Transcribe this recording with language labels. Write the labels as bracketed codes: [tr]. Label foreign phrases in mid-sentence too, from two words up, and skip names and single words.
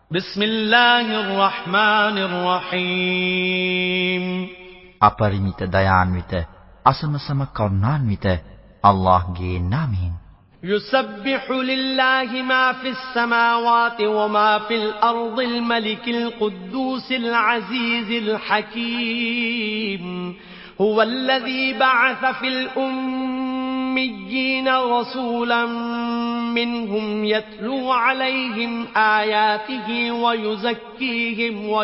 [ar] بسم الله الرحمن الرحيم [si] අපරිමිත දයාන්විත අසමසම කරුණාන්විත අල්ලාහ්ගේ නාමයෙන් [ar] يسبح لله ما في السماوات وما في الأرض الملك القدوس العزيز الحكيم هو الذي بعث في الأميين رسولا منهم يتلو عليهم آياته ويزكيهم